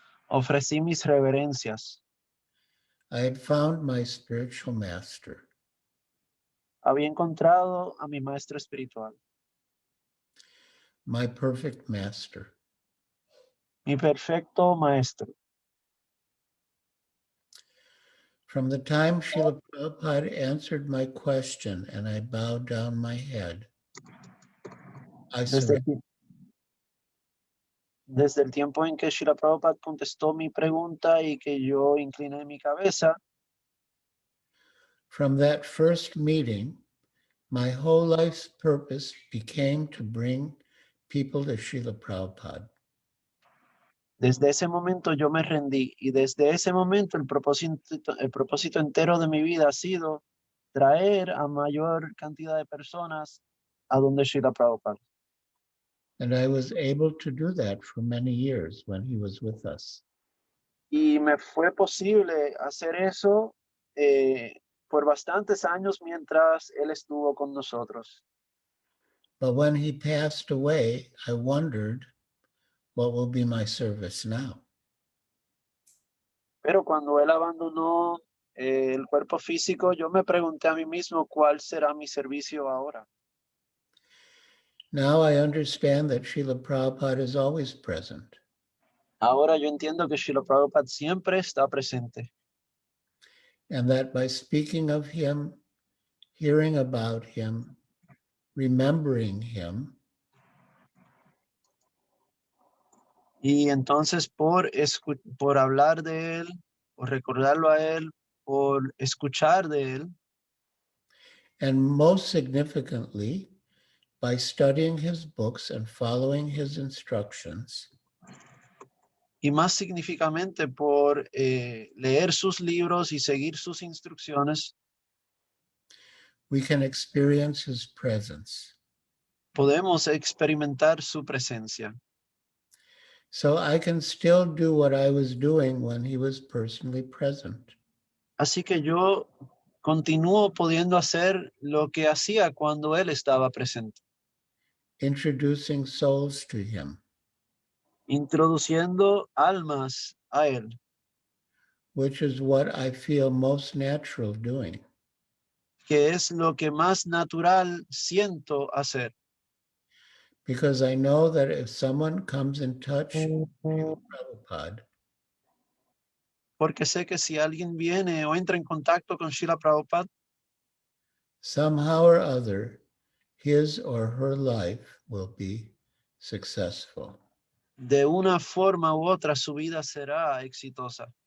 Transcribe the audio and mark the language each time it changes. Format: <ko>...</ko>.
<es>Ofrecí mis reverencias.</es> <en>I had found my spiritual master.</en> <es>había encontrado a mi maestro espiritual,</es> <en>my perfect master.</en> <es>mi perfecto maestro.</es> <en>From the time Srila Prabhupada answered my question and I bowed down my head, I</en> <es>Desde el,</es> <en>surrendered.</en> <es>ti- desde el tiempo en que Srila Prabhupada contestó mi pregunta y que yo incliné mi cabeza,</es> <en>From that first meeting, my whole life's purpose became to bring people to Srila Prabhupada.</en> <es>desde ese momento yo me rendí y desde ese momento el propósito entero de mi vida ha sido traer a mayor cantidad de personas a donde Srila Prabhupada.</es> <en>And I was able to do that for many years when he was with us.</en> <es>Y me fue posible hacer eso por bastantes años mientras él estuvo con nosotros.</es> <en>But when he passed away, I wondered what will be my service now.</en> <es>Pero cuando él abandonó el cuerpo físico, yo me pregunté a mí mismo cuál será mi servicio ahora.</es> <en>Now I understand that Srila Prabhupada is always present.</en> <es>Ahora yo entiendo que Srila Prabhupada siempre está presente.</es> <en>And that by speaking of him, hearing about him, remembering him,</en> <es>Y entonces por hablar de él, por recordarlo a él, por escuchar de él,</es> <en>and most significantly, by studying his books and following his instructions,</en> <es>y más significativamente por leer sus libros y seguir sus instrucciones,</es> <en>we can experience his presence.</en> <es>podemos experimentar su presencia.</es> <en>So I can still do what I was doing when he was personally present.</en> <es>Así que yo continúo pudiendo hacer lo que hacía cuando él estaba presente,</es> <en>Introducing souls to him,</en> <es>introduciendo almas a él,</es> <en>which is what I feel most natural doing.</en> <es>que es lo que más natural siento hacer.</es> <en>Because I know that if someone comes in touch with Prabhupada,</en> <es>Porque sé que si alguien viene o entra en contacto con Srila Prabhupada,</es> <en>somehow or other, his or her life will be successful.</en> <es>de una forma u otra su vida será exitosa.</es>